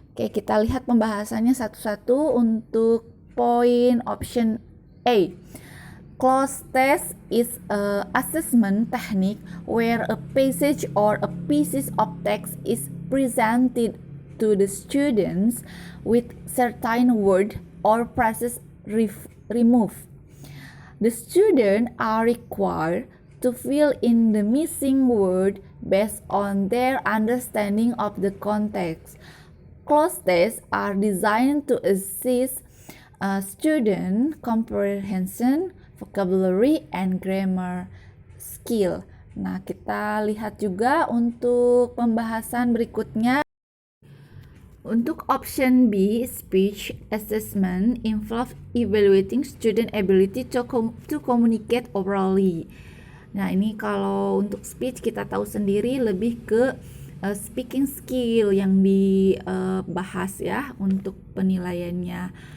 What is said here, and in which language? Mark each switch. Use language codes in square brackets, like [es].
[id] Oke, kita lihat pembahasannya satu-satu. Untuk poin [en] option A, cloze test is a assessment technique where a passage or a piece of text is presented to the students with certain word or phrases removed. The students are required to fill in the missing word based on their understanding of the context. Cloze tests are designed to assist student comprehension, vocabulary, and grammar skill. [id] Nah, kita lihat juga untuk pembahasan berikutnya. [en] Untuk option B, speech assessment involves evaluating student ability to communicate orally. [id] Nah, ini kalau untuk speech kita tahu sendiri lebih ke speaking skill yang dibahas ya untuk penilaiannya.